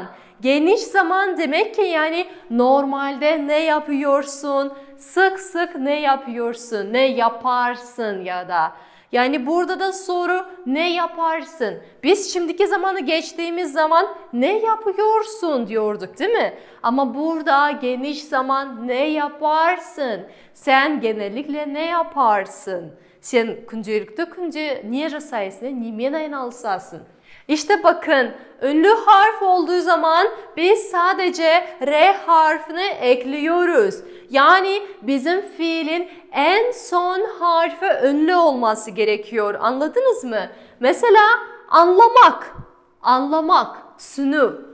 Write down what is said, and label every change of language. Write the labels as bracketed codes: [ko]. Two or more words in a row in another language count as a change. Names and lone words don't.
[tr] Geniş zaman demek ki yani normalde ne yapıyorsun, sık sık ne yapıyorsun, ne yaparsın ya da. Yani burada da soru ne yaparsın? Biz şimdiki zamanı geçtiğimiz zaman ne yapıyorsun diyorduk değil mi? Ama burada geniş zaman ne yaparsın? Sen genellikle ne yaparsın? [kk] Sen күнделікті ne жасайсың, немен айналысасың? [tr] İşte bakın, ünlü harf olduğu zaman biz sadece R harfini ekliyoruz. Yani bizim fiilin en son harfi ünlü olması gerekiyor. Anladınız mı? Mesela anlamak, anlamak, түсіну.